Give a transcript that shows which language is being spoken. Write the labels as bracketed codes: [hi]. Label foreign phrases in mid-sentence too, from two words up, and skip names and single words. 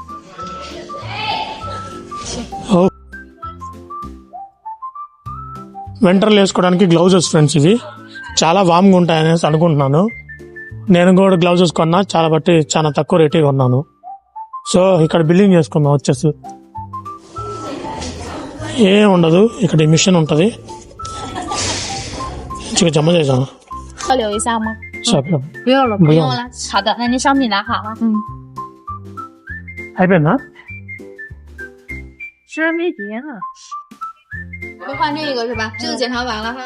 [te] వింటర్లు వేసుకోవడానికి గ్లౌజెస్ ఫ్రెండ్స్. ఇవి చాలా వామ్గా ఉంటాయనేసి అనుకుంటున్నాను. నేను కూడా గ్లౌజెస్ కొన్నా, చాలా తక్కువ రేటే కొన్నాను. సో ఇక్కడ బిల్డింగ్ చేసుకుందాం వచ్చేసి. ఏం ఉండదు, ఇక్కడ మిషన్ ఉంటుంది. [zh] 这个怎么这张？要留一下吗？不要了，不用了。好的，那您商品拿好了。 [te] అయిపోయిందా? [zh] 是没结呢。会换这个是吧？这个检查完了哈。